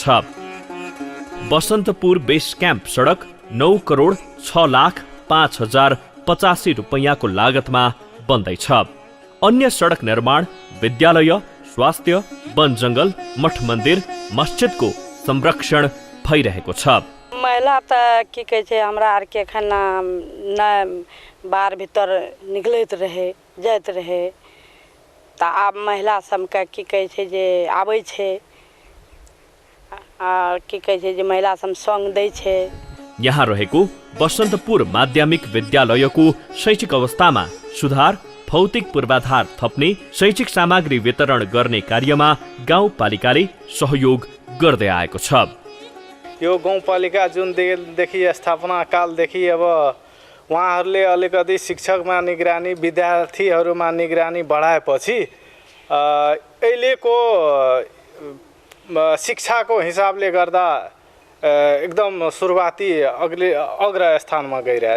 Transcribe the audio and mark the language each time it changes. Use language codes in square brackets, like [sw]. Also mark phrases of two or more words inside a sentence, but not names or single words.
[ne] बसन्तपुर बेस क्याम्प सडक 9 करोड 6 लाख 5,085 रुपैयाँको लागतमा बन्दैछ। अन्य सडक निर्माण, विद्यालय, स्वास्थ्य, वन जंगल, मठ मन्दिर, मस्जिदको संरक्षण भइरहेको छ। [mai] महिला त की कहै छै हमरा आर के खाना न बाहर भीतर निकलैत रहे जाइत रहे, त आब महिला सबके की कहै छै जे आबै छै आ की कहै छै जे महिला सब संग दै छै। [ne] यहाँ रहेको बसन्तपुर माध्यमिक विद्यालयको शैक्षिक अवस्थामा सुधार, भौतिक पूर्वाधार थप्ने, शैक्षिक सामग्री वितरण गर्ने कार्यमा गाउँपालिकाले सहयोग गर्दै आएको छ। यो गाउँपालिका जुनदेखि स्थापना कालदेखि अब उहाँहरूले अलिकति शिक्षकमा निगरानी, विद्यार्थीहरूमा निगरानी बढाएपछि अहिलेको शिक्षाको हिसाबले गर्दा एकदम सुरुवाती अग्र स्थानमा गइरहेछ।